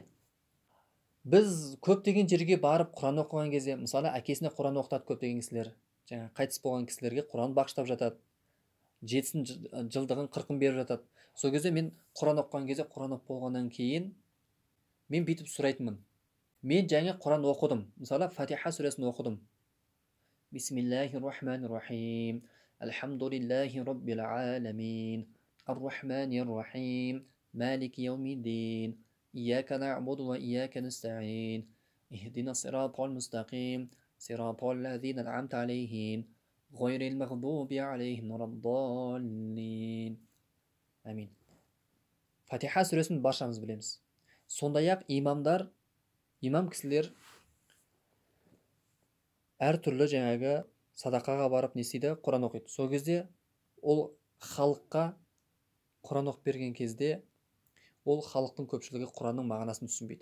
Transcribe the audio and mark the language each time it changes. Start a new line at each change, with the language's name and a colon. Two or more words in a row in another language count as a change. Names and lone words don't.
Kazakh: Біз көптеген жерге барып Құран оқыған кезде, мысалы әкесіне Құран оқытады көптеген кісілер, жаңа қайтыс болған кісілерге Құран бағыштап жатады, 7 жылдығын 40-ын беріп жатады. Сол кезде мен Құран оқыған кезде, Құран оқып болғаннан кейін мен бүйтіп сұрайтынмын. Мен жаңа Құран оқыдым. Мысалы Фатиха сүресін оқыдым.
Arabic: بسم الله الرحمن الرحيم الحمد لله رب العالمين. الرحمن الرحيم مالك يوم الدين. إياك نعبد وإياك نستعين اهدنا الصراط المستقيم صراط الذين أنعمت عليهم غير المغضوب عليهم ولا الضالين. Амин.
Kazakh: Фатиха сүресін баршамыз білеміз. Сондай-ақ имам кісілер әртүрлі жаңағы садақаға барып не істейді? Құран оқиды. Сол кезде ол халыққа Құран оқып берген кезде ол халықтың көпшілігі Құранның мағынасын түсінбейді.